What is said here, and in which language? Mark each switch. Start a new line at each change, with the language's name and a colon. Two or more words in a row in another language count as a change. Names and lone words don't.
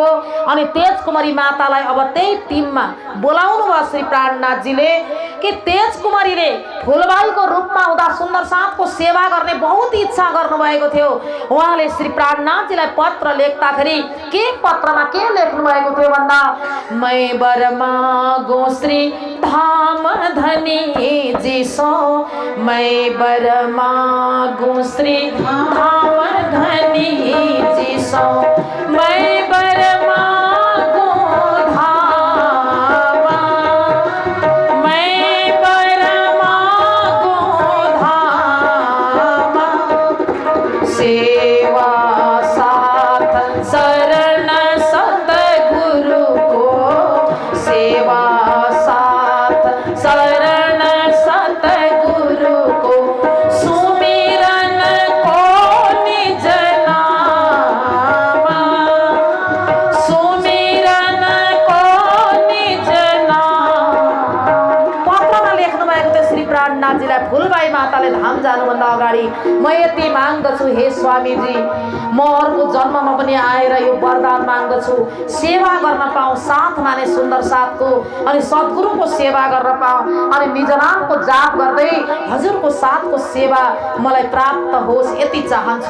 Nepali: अनि तेजकुमारी मातालाई अब त्यही टिममा बोलाउनु भयो श्री प्राणनाथजीले कि तेजकुमारीले फुलबाईको रूपमा हुँदा सुन्दर साथको सेवा गर्ने बहुत इच्छा गर्नुभएको थियो। उहाँले श्री प्राणनाथजीलाई पत्र लेख्दाखेरि के पत्रमा के लेख्नु भएको थियो भन्दा,
Hindi: मैं वर मागो श्री धाम धनी जिसो, मैं वर मागो श्री धाम धनी जिसो, मैं वर मागो धाम, मैं वर मागो धाम, सेवा साथ शरण सतगुरु को, सेवा साथ शरण सतगुरु को, सुमिरन को निज नाम, सुमिरन को निज नाम।
Nepali: पत्रमा लेख्नु भएको थियो श्री प्राणनाथजीलाई। फुलबाई माताले धाम जानुभन्दा अगाडि म यति माग्दछु, हे स्वामीजी, म अर्को जन्ममा पनि आएर यो वरदान माग्दछु, सेवा गर्न पाऊँ साथ माने सुन्दर साथको, अनि सद्गुरुको सेवा गर्न पाऊँ, अनि निज नामको जाप गर्दै हजुरको साथको सेवा मलाई प्राप्त होस्, यति चाहन्छु।